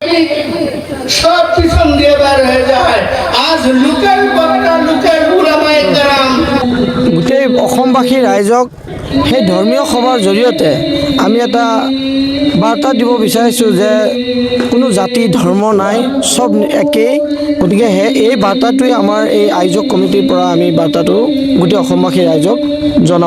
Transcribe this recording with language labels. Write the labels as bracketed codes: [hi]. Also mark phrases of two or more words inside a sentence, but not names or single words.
[bn] সব পিছন দিয়ে বার হয়ে যায়। আজ লোকের বক্তা, লোকের উলামায়ে কেরাম [as] গোটেই অসমবাসী ৰাইজক সেই ধৰ্মীয় সভাৰ জৰিয়তে আমি এটা বাৰ্তা দিব বিচাৰিছোঁ যে কোনো জাতি ধৰ্ম নাই, চব একেই। গতিকে এই বাৰ্তাটোৱে আমাৰ এই আয়োজক কমিটিৰ পৰা আমি বাৰ্তাটো গোটেই অসমবাসী ৰাইজক জনাওঁ।